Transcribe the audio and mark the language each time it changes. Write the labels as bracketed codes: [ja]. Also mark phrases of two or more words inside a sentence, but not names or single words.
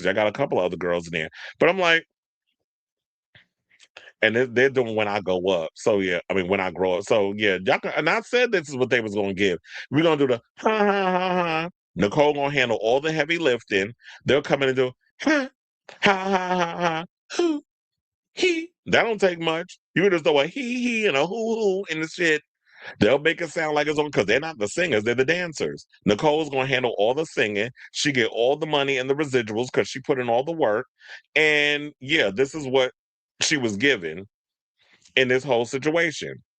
[en] I got a couple of other girls in there. But I'm like, and they're doing when I go up. So yeah, I mean when I grow up. So yeah, y'all can, and I said this is what they was gonna give. We're gonna do the ha ha ha ha. Nicole gonna handle all the heavy lifting. They'll come in and do ha ha ha ha ha hoo he. That don't take much. You can just throw a he and a hoo in the shit. They'll make it sound like it's on because they're not the singers, they're the dancers. Nicole's gonna handle all the singing. She get all the money and the residuals because she put in all the work. And yeah, this is what she was given in this whole situation.